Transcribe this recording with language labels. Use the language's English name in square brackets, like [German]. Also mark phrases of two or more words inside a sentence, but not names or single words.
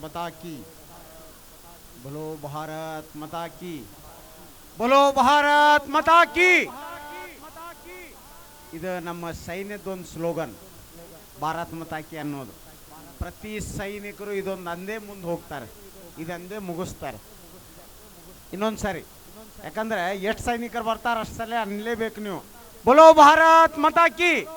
[Hindi] की बोलो भारत माता की बोलो भारत माता की [Kannada] ಇದು ನಮ್ಮ ಸೈನ್ಯದೊಂದು ಸ್ಲೋಗನ್ [Hindi] भारत माता की ಅನ್ನೋದು. [Kannada] ಪ್ರತಿ ಸೈನಿಕರು ಇದೊಂದು ಅಂದೇ ಮುಂದೆ ಹೋಗ್ತಾರೆ, ಇದಂದೇ ಮುಗಿಸ್ತಾರೆ. ಇನ್ನೊಂದು ಸಾರಿ ಯಾಕಂದ್ರೆ ಎಷ್ಟು ಸೈನಿಕರು ಬರ್ತಾರೆ ಅಷ್ಟು ಸಲ ಅನ್ನಲೇಬೇಕು ನೀವು [Hindi] बोलो भारत माता की.